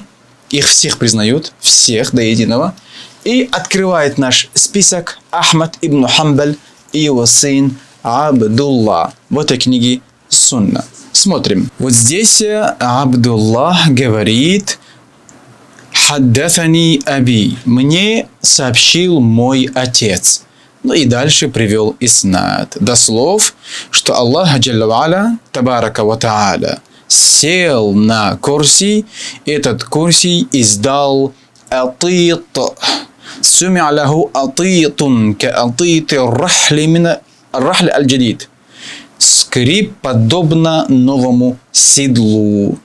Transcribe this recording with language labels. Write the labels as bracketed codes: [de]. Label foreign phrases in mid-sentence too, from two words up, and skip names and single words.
[ru] Их всех признают, всех до единого. И открывает наш список Ахмад ибн Хамбаль и его сын Абдулла в этой книге Сунна. Смотрим. Вот здесь Абдуллах говорит: [ar] «حدثني أبي». [ru] Мне сообщил мой отец. Ну и дальше привел иснад. До слов, что Аллах [ar] جل وعلا, تبارك وتعالى, [ru] сел на курси. Этот курси издал атит. [ar] سمع له أطيط كأطيط رحل من رحل الجديد. [ru] Скрип подобно новому седлу.